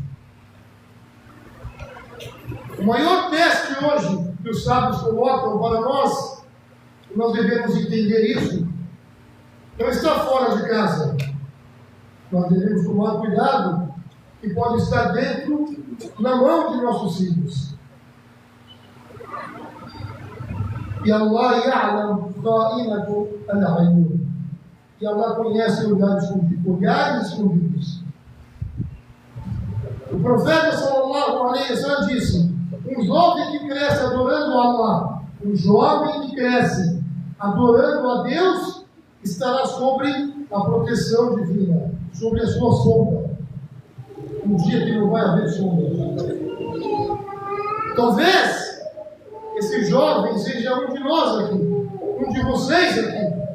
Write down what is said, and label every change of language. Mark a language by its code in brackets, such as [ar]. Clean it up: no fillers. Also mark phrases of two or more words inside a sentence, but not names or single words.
[pt] O maior teste hoje que os sábios colocam para nós devemos entender isso, não está fora de casa. Nós devemos tomar cuidado, que pode estar dentro, na mão de nossos filhos. [ar] E الله يعلم قائنة العيون. [pt] E Allah conhece olhares escondidos. O profeta [ar] صلى الله عليه وسلم [pt] disse: um jovem que cresce adorando Allah, um jovem que cresce adorando a Deus, estará sobre a proteção divina, sobre a sua sombra. Um dia que não vai haver sombra. Talvez esse jovem seja um de nós aqui, um de vocês aqui.